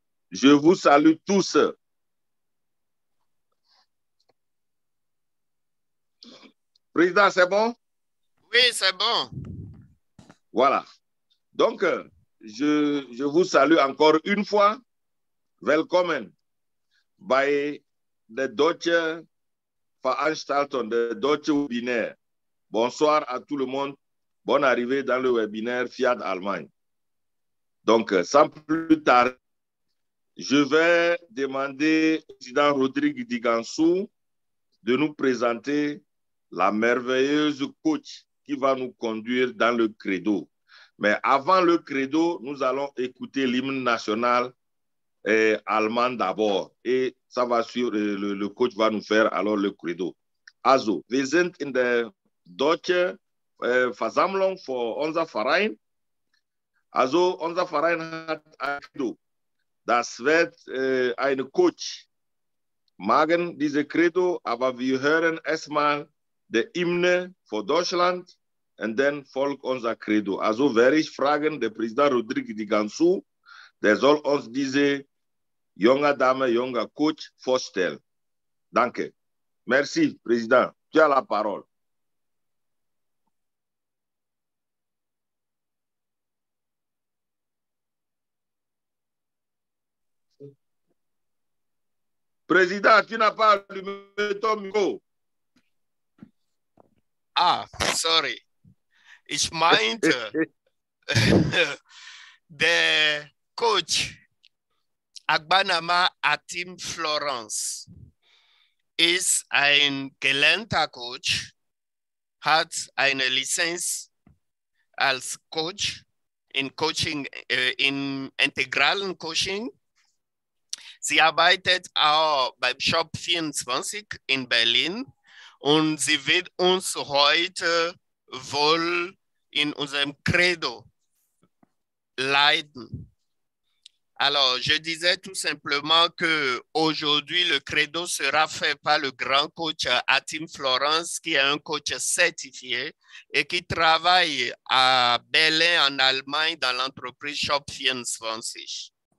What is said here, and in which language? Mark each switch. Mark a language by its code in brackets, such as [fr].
[fr] Je vous salue tous. Président, c'est bon? Oui, c'est bon. Voilà. Donc, je vous salue encore une fois. [de] Willkommen bei der Deutsche Veranstaltung, der Deutsche Webinaire. [fr] Bonsoir à tout le monde. Bonne arrivée dans le webinaire Fiat Allemagne. Donc, sans plus tarder, je vais demander au président Rodrigue Digansou de nous présenter la merveilleuse coach qui va nous conduire dans le credo. Mais avant le credo, nous allons écouter l'hymne national allemand d'abord. Et ça va suivre, le coach va nous faire alors le credo. [de] Also, wir sind in der deutschen Versammlung für unser Verein. Also, unser Verein hat ein Credo. Das wird ein Coach machen, diese Credo, aber wir hören erstmal die Hymne für Deutschland und dann folgt unser Credo. Also werde ich fragen, der Präsident Rodrigue Digansou, der soll uns diese junge Dame, junger Coach vorstellen. Danke. [fr] Merci, Président. Tu as la parole. Président, tu n'as pas allumé ton micro. [en] Ah, sorry. [de] Ich meinte, der Coach Agbanama Atim Florence ist ein gelernter Coach, hat eine Lizenz als Coach in Coaching, in integralen Coaching. Sie arbeitet auch beim Shop 24 in Berlin und sie wird uns heute wohl in unserem Credo leiten. [fr] Alors, je disais tout simplement qu'aujourd'hui, le credo sera fait par le grand coach Atim Florence, qui est un coach certifié et qui travaille à Berlin, en Allemagne, dans l'entreprise Shop 24.